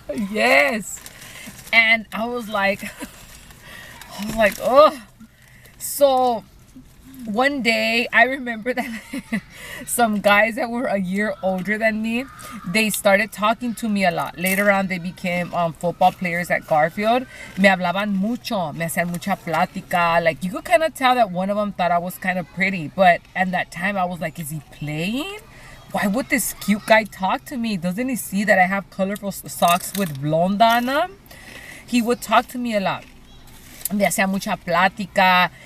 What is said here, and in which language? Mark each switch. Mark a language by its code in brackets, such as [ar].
[en] Yes. And I was oh. So one day, I remember that some guys that were a year older than me, they started talking to me a lot. Later on, they became football players at Garfield. [es] Me hablaban mucho, me hacían mucha plática. [en] You could kind of tell that one of them thought I was kind of pretty. But at that time, I was is he playing? Why would this cute guy talk to me? Doesn't he see that I have colorful socks with blonde on them? He would talk to me a lot. [es] Me hacía mucha plática.